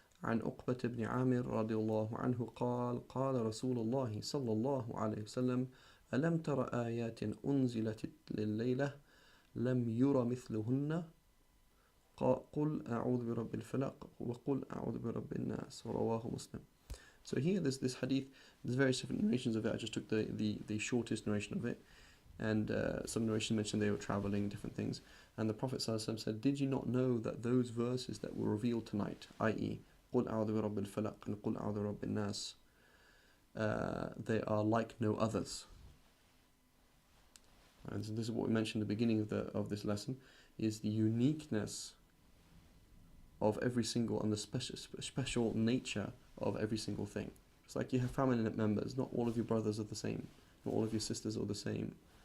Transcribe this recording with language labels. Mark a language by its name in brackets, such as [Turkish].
[Arabic] عن عقبة بن عامر رضي الله عنه قال قال رسول الله صلى الله عليه وسلم ألم تر آيات أنزلت لليلة لم ير مثلهن قل أعوذ برب الفلق وقل أعوذ برب الناس رواه مسلم. [English] So here this hadith, there's various different narrations of it. I just took the shortest narration of it, and some narrations mentioned they were traveling, different things, and the Prophet ﷺ said, did you not know that those verses that were revealed tonight, i.e. [Arabic] قل أعوذ برب الفلق and قل أعوذ برب الناس, [English] they are like no others. And so this is what we mentioned at the beginning of this lesson, is the uniqueness of every single and the special nature of every single thing. It's like you have family members. Not all of your brothers are the same. Not all of your sisters are the same.